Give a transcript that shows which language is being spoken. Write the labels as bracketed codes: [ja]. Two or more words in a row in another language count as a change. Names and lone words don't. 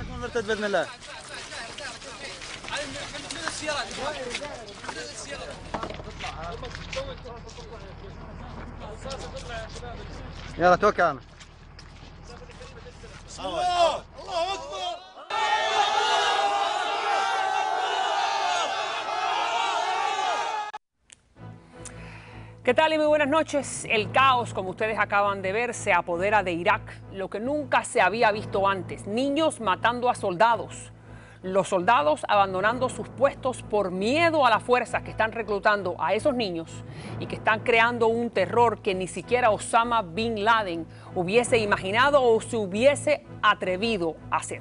[ar] مرتد باذن الله. يلا توكل انا. الله اكبر. [es] ¿Qué tal y muy buenas noches? El caos, como ustedes acaban de ver, se apodera de Irak, lo que nunca se había visto antes. Niños matando a soldados, los soldados abandonando sus puestos por miedo a las fuerzas que están reclutando a esos niños y que están creando un terror que ni siquiera Osama Bin Laden hubiese imaginado o se hubiese atrevido a hacer.